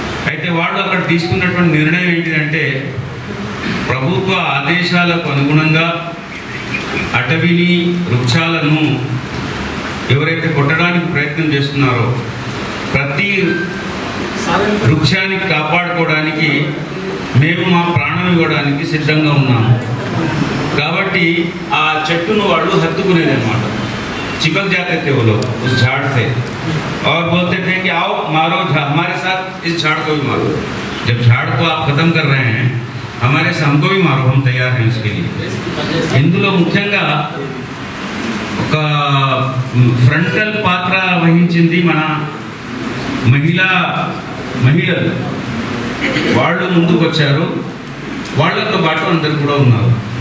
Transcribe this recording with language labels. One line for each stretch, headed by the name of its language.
Telugu: అయితే వాళ్ళు అక్కడ తీసుకున్నటువంటి నిర్ణయం ఏంటంటే ప్రభుత్వ ఆదేశాలకు అనుగుణంగా అటవీని వృక్షాలను ఎవరైతే కొట్టడానికి ప్రయత్నం చేస్తున్నారో ప్రతి వృక్షానికి కాపాడుకోవడానికి మేము మా ప్రాణం ఇవ్వడానికి సిద్ధంగా ఉన్నాము. కాబట్టి ఆ చెట్టును వాళ్ళు హత్తుకునేది అనమాట.
Hindi: चिपक जाते थे वो लोग उस झाड़ से और बोलते थे कि आओ मारो हमारे साथ इस झाड़ को भी मारो. जब झाड़ को आप खत्म कर रहे हैं हमारे से हमको भी मारो, हम तैयार हैं उसके लिए.
Telugu: ఇందులో ముఖ్యంగా ఒక ఫ్రంటల్ పాత్ర వహించింది మన మహిళలు. వాళ్ళు ముందుకు వచ్చారు, వాళ్ళతో పాటు అందరు కూడా ఉన్నారు.